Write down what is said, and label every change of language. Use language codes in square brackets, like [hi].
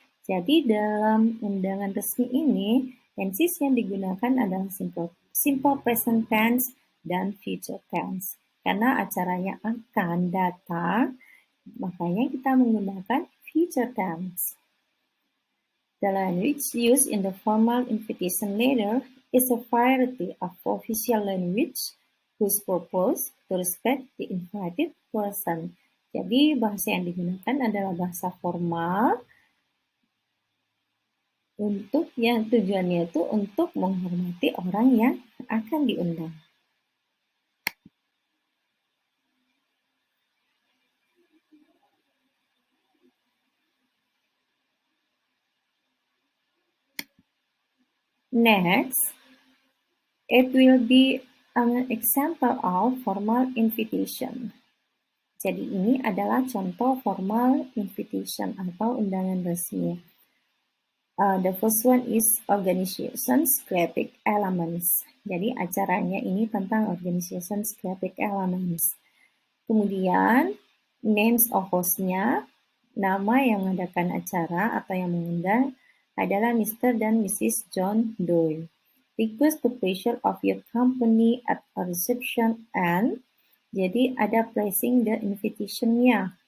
[id] Jadi dalam undangan resmi ini, tenses yang digunakan adalah simple present tense dan future tense. Karena acaranya akan datang, makanya kita menggunakan future tense. [en] The language used in the formal invitation letter is a variety of official language whose purpose to respect the invited person. [id] Jadi bahasa yang digunakan adalah bahasa formal untuk yang tujuannya itu untuk menghormati orang yang akan diundang. [en] Next, it will be an example of formal invitation. [id] Jadi ini adalah contoh formal invitation atau undangan resmi. [en] The first one is organizations graphic elements. [id] Jadi acaranya ini tentang [en] organizations graphic elements. [id] Kemudian names of hostnya, nama yang mengadakan acara atau yang mengundang adalah Mr. [en] dan Mrs. John Doe. Request the pleasure of your company at a reception and, [id] jadi ada [en] placing the invitation-nya.